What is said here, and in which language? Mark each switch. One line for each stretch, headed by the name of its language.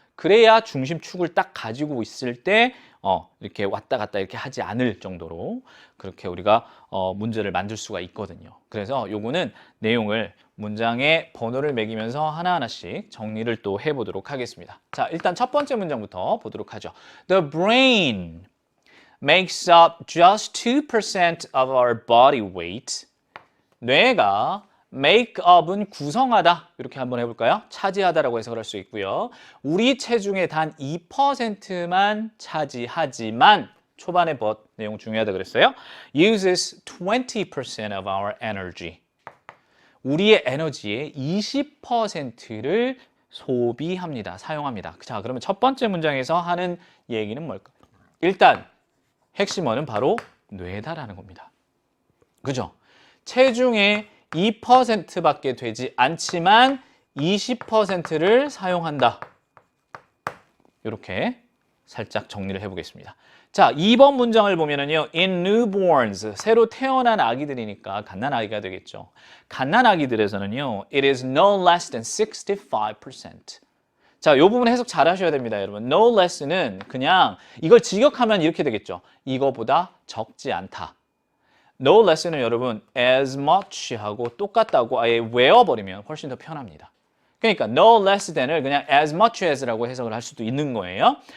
Korean: 그래야 중심축을 딱 가지고 있을 때 이렇게 왔다 갔다 이렇게 하지 않을 정도로 그렇게 우리가 문제를 만들 수가 있거든요. 그래서 요거는 내용을 문장의 번호를 매기면서 하나하나씩 정리를 또 해보도록 하겠습니다. 자, 일단 첫 번째 문장부터 보도록 하죠.
English: The brain makes up just 2% of our body weight.
Korean: 뇌가 make up은 구성하다, 이렇게 한번 해볼까요? 차지하다라고 해석을 할 수 있고요. 우리 체중의 단 2%만 차지하지만, 초반에 but 내용 중요하다 그랬어요.
English: uses 20% of our energy.
Korean: 우리의 에너지의 20%를 소비합니다. 사용합니다. 자, 그러면 첫 번째 문장에서 하는 얘기는 뭘까? 일단 핵심어는 바로 뇌다라는 겁니다. 그죠? 체중의 2%밖에 되지 않지만 20%를 사용한다. 이렇게 살짝 정리를 해보겠습니다. 자, 2번 문장을 보면은요,
English: in newborns,
Korean: 새로 태어난 아기들이니까 갓난아기가 되겠죠. 갓난아기들에서는요,
English: it is no less than 65%.
Korean: 자, 이 부분 해석 잘 하셔야 됩니다, 여러분. no less는 그냥 이걸 직역하면 이렇게 되겠죠. 이거보다 적지 않다. no less는 여러분 as much 하고 똑같다고 아예 외워버리면 훨씬 더 편합니다. 그러니까 no less than을 그냥 as much as라고 해석을 할 수도 있는 거예요.